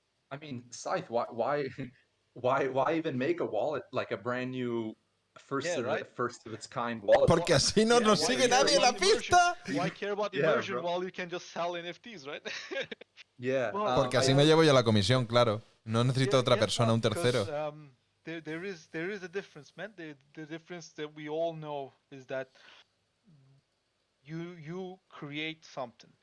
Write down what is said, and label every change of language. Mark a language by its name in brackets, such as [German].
[English] I mean, Scythe, why even make a wallet like a brand new first of its kind wallet? [Spanish] Porque así no nos sigue nadie en la pista. [English] Why care about immersion while you can just sell NFTs, right? [Spanish] Porque así me llevo yo la comisión, claro. No necesito otra persona, un tercero. [English] There is a difference, man. The difference that we all know is that you create something.